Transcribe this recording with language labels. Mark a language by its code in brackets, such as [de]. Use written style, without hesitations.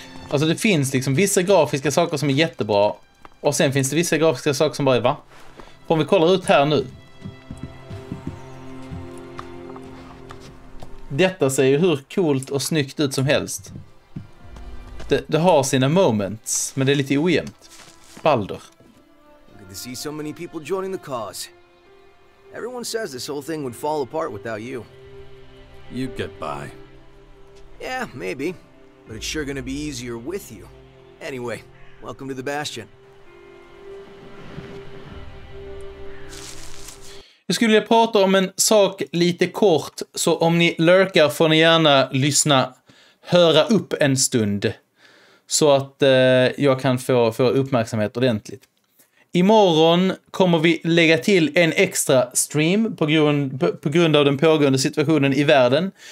[sv] Alltså det finns liksom vissa grafiska saker som är jättebra och sen finns det vissa grafiska saker som bara är va? Om vi kollar ut här nu. Detta ser ju hur coolt och snyggt ut som helst. Det har sina moments, men det är lite ojämnt. Balder. [en] Good to see so many people joining the cause. Everyone says this whole thing would fall apart without you. You'd get by. Yeah, maybe. But it's sure gonna be easier with you. Anyway, welcome to the Bastion. [sv] Jag skulle vilja prata om en sak lite kort, så om ni lurkar får ni gärna höra upp en stund. Så att jag kan få uppmärksamhet ordentligt. Imorgon kommer vi lägga till en extra stream på grund av den pågående situationen i världen.